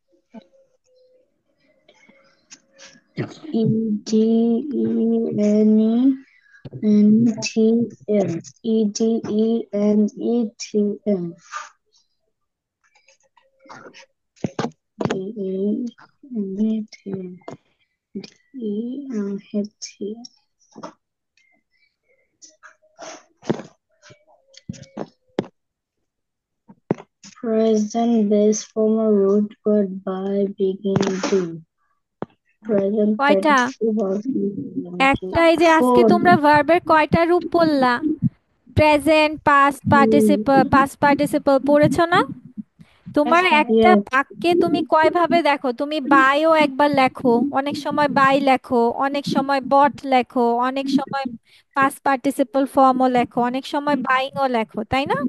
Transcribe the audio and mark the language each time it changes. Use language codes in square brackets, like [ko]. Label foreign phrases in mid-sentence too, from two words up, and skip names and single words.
[en] E D E N E N T M. E D E N E T M. D E N E T M. D E N E T M. Present base form a root word by beginning to. Present [bn] কয়টা? [en] participle was [bn] একটা, এই যে আজকে [en] four. [bn] তোমরা ভার্বের কয়টা রূপ পড়লা? [en] present, past participle [bn] পড়েছো না? তোমার একটা [en] Yes. [bn] বাক্যে তুমি কয় ভাবে দেখো? তুমি বাইও একবার লেখো, অনেক সময় বাই লেখো, অনেক সময় বট লেখো, অনেক সময় [en] past participle form-o [bn] লেখো, অনেক সময় বাইংও লেখো, তাই না?